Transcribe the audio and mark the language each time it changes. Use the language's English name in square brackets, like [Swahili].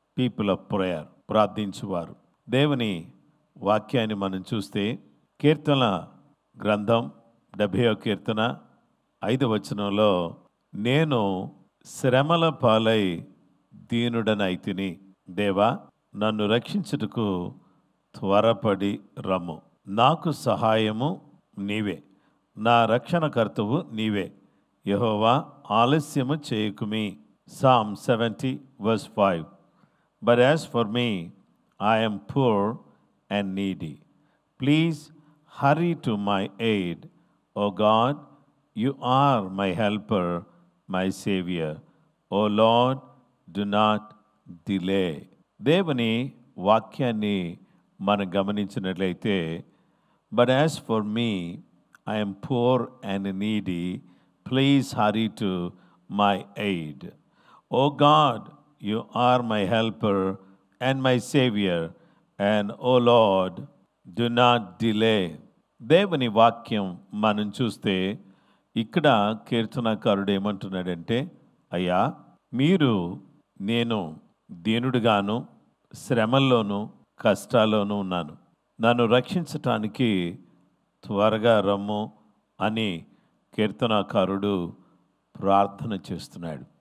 [English] people of prayer, [Telugu] ప్రార్థించువారు. దేవుని వాక్యాన్ని మనం చూస్తే కీర్తన గ్రంథం 70వ కీర్తన 5వ వచనంలో, నేను శ్రమల పాలై దీనుడనైతిని, దేవా నన్ను రక్షించుటకు త్వరపడి రమ్ము. నాకు సహాయము నీవే, నా రక్షణకర్తవు నీవే, యెహోవా ఆలస్యము చేయకుమి. [English] Psalm 70:5. But as for me, I am poor and needy. Please hurry to my aid. O God, you are my helper, my savior. O Lord, do not delay. [Telugu] దేవుని వాక్యాన్ని మనం గమనించినట్లయితే, [English] but as for me, I am poor and needy. Please hurry to my aid. O God, you are my helper and my savior, and O Lord, do not delay. [Telugu] దేవుని వాక్యం మనం చూస్తే ఇక్కడ కీర్తనకారుడు ఏమంటున్నాడంటే, అయ్యా మీరు, నేను దీనుడిగాను శ్రమల్లోనూ కష్టాల్లోనూ ఉన్నాను, నన్ను రక్షించటానికి త్వరగా రమ్ము అని కీర్తనకారుడు ప్రార్థన చేస్తున్నాడు.